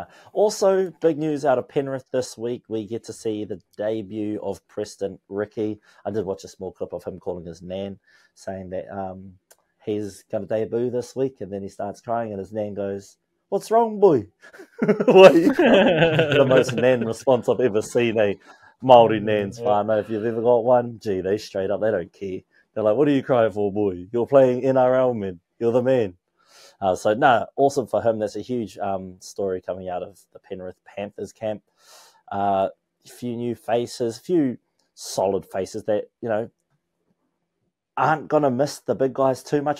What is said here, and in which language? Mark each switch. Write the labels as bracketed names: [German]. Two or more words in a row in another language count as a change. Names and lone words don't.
[English] Also, big news out of Penrith this week. We get to see the debut of Preston Ricky. I did watch a small clip of him calling his nan, saying that he's going to debut this week, and then he starts crying, and his nan goes, "What's wrong, boy?" The most nan response I've ever seen. Māori nans, whānau. If you've ever got one, gee, they straight up, they don't care. They're like, "What are you crying for, boy? You're playing NRL, man. You're the man." Awesome for him. That's a huge story coming out of the Penrith Panthers camp. A few new faces, a few solid faces that, aren't going to miss the big guys too much.